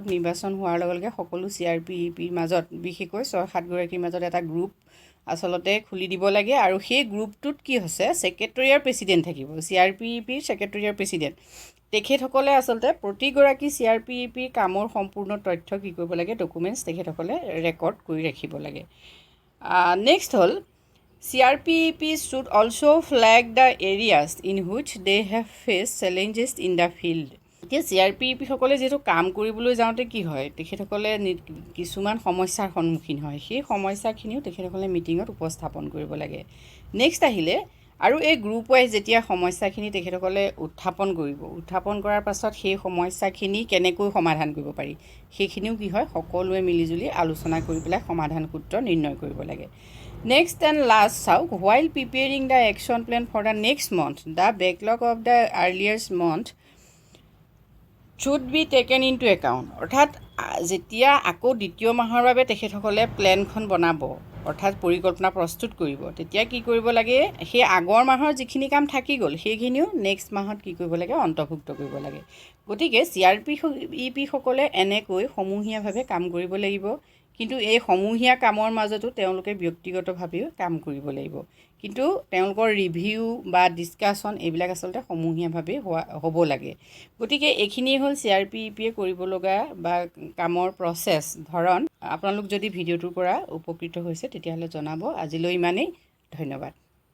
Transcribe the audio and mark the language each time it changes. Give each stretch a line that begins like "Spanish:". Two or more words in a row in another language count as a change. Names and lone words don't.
Assamese: নিৰ্বাচন হোৱাৰ লগে লগে সকলো CRP-epৰ মাজত বিশেষকৈ 6-7 গৰাকীৰ মাজত এটা গ্ৰুপ আচলতে খুলি দিব লাগে আৰু সেই গ্ৰুপটোত কি হৈছে ছেক্ৰেটৰী আৰু প্ৰেচিডেণ্ট থাকিব CRP-epৰ ছেক্ৰেটৰী আৰু প্ৰেচিডেণ্ট তেখেতসকলে আচলতে প্ৰতিগৰাকী CRP-epৰ কামৰ সম্পূৰ্ণ তথ্য কি কৰিব লাগে ডকুমেণ্টছ তেখেতসকলে ৰেকৰ্ড কৰি ৰাখিব লাগে নেক্সট হ'ল
English: CRP-ep should also flag the areas in which they have faced challenges in the field.
Assamese: এতিয়া CRP-ep সকলে যেটো কাম কৰিবলৈ যাওঁতে কি হয় তেখেতসকলে কিছুমান সমস্যাৰ সন্মুখীন হয় সেই সমস্যাখিনিও তেখেতসকলে মিটিঙত উপস্থাপন কৰিব লাগে নেক্সট আহিলে আৰু এই
English: group wise
Assamese: যেতিয়া সমস্যাখিনি তেখেতসকলে উত্থাপন কৰাৰ পাছত সেই সমস্যাখিনি কেনেকৈ সমাধান কৰিব পাৰি সেইখিনিও কি হয় সকলোৱে মিলিজুলি আলোচনা কৰি পেলাই সমাধান সূত্ৰ নিৰ্ণয় কৰিব লাগে
English: Next and last, while preparing the action plan for the next month, the backlog of the earlier month should be taken into account.
Assamese: অৰ্থাৎ যেতিয়া আকৌ দ্বিতীয় মাহৰ বাবে তেখেতসকলে প্লেনখন বনাব অৰ্থাৎ পৰিকল্পনা প্ৰস্তুত কৰিব তেতিয়া কি কৰিব লাগে সেই আগৰ মাহৰ যিখিনি কাম থাকি গ'ল সেইখিনিও নেক্সট মাহত কি কৰিব লাগে অন্তৰ্ভুক্ত কৰিব লাগে গতিকে CRP-ep সকলে এনেকৈ সমূহীয়াভাৱে কাম কৰিব লাগিব কিন্তু এই সমূহীয়া কামৰ মাজতো তেওঁলোকে ব্যক্তিগতভাৱেও কাম কৰিব লাগিব কিন্তু তেওঁলোকৰ ৰিভিউ বা ডিসকাশন এইবিলাক আচলতে সমূহীয়াভাৱে হ'ব লাগে গতিকে এইখিনি হ'ল CRP-ep কৰিব লগা বা কামৰ প্ৰসেস ধৰণ আপোনালোক যদি ভিডিওটোৰ পৰা উপকৃত হৈছে তেতিয়াহ'লে জনাব আজিলৈ ইমানেই ধন্যবাদ